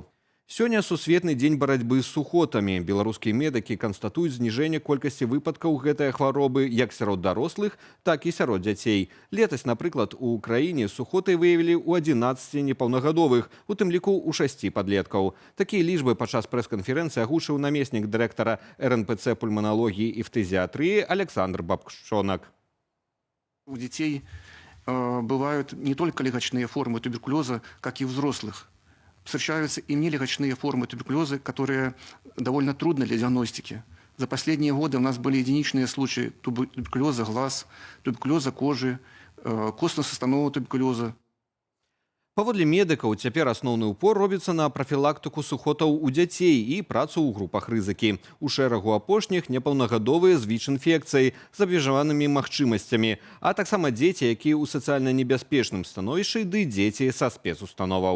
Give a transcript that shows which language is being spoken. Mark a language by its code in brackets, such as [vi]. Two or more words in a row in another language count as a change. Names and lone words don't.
[be] Сёння сусветны дзень барацьбы з сухотамі. Беларускія медыкі канстатуюць зніжэнне колькасці выпадкаў гэтай хваробы як сярод дарослых, так і сярод дзяцей. Летась, напрыклад, у краіне сухоты выявілі ў 11 непаўнагадовых, у тым ліку ў 6 падлеткаў. Такія лічбы падчас прэс-канферэнцыі агучыў намеснік дырэктара РНПЦ пульманалогіі і фтызіатрыі Александр Бабшонак. [ru] У детей бывают не только легочные формы туберкулеза, как и у взрослых. Встречаются и нелегочные формы туберкулеза, которые довольно трудны для диагностики. За последние годы у нас были единичные случаи туберкулеза глаз, туберкулеза кожи, костно-суставного туберкулеза. [be] Паводле медыкаў, цяпер асноўны ўпор робіцца на прафілактыку сухотаў у дзяцей і працу ў групах рызыкі. У шэрагу апошніх непаўнагадовыя з ВІЧ-інфекцыяй з абмежаванымі магчымасцямі, а таксама дзеці, якія ў сацыяльна небяспечным становішчы, ды дзеці са спецустановаў.